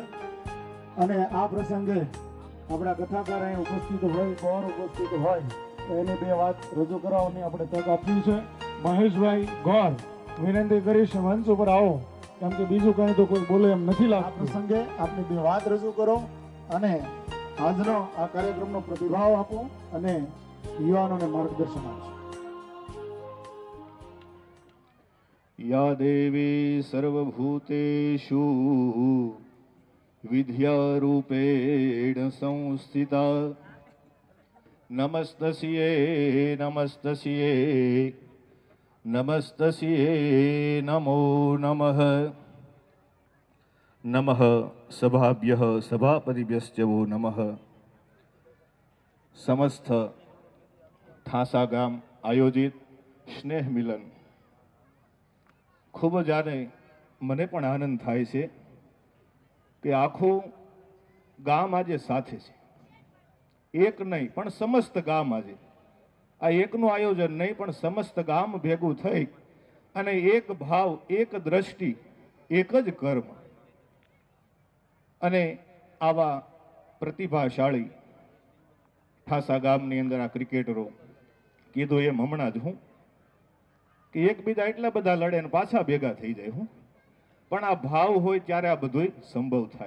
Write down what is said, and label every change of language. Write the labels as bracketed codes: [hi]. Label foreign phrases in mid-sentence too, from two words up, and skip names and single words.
[gu] અને આ પ્રસંગે આપણા કથાકાર અહીં ઉપસ્થિત હોય, કોણ ઉપસ્થિત હોય તો એની બે વાત રજૂ કરાવવાની આપણે તક આપી છે. મહેશભાઈ ગોર, વિનંતી કરીશ મંચ ઉપર આવો, કેમ કે બીજું કંઈ તો કોઈ બોલે એમ નથી લાગતું. આ પ્રસંગે આપની બે વાત રજૂ કરો અને આજનો આ કાર્યક્રમનો પ્રતિભાવ આપો અને યુવાનોને માર્ગદર્શન આપો. [sa] या देवी सर्वभूतेषु विद्यारूपेण संस्थिता नमस्तस्यै नमस्तस्यै नमस्तस्यै नमो नमः नमः सभाभ्यः सभापतिभ्यश्च वो नमः. [gu] समस्त ઠાસા ગામ આયોજિત સ્નેહ મિલન ખૂબ જ મને પણ આનંદ થાય છે કે આખું ગામ આજે સાથે છે. એક નહીં પણ સમસ્ત ગામ આજે આ એકનું આયોજન નહીં પણ સમસ્ત ગામ ભેગું થઈ અને એક ભાવ, એક દ્રષ્ટિ, એક જ કર્મ અને આવા પ્રતિભાશાળી ઠાસા ગામની અંદર આ ક્રિકેટરો કીધું એમ હમણાં જ હું કે એકબીજા એટલા બધા લડે ને પાછા ભેગા થઈ જાય હું, પણ આ ભાવ હોય ત્યારે આ બધું સંભવ થાય.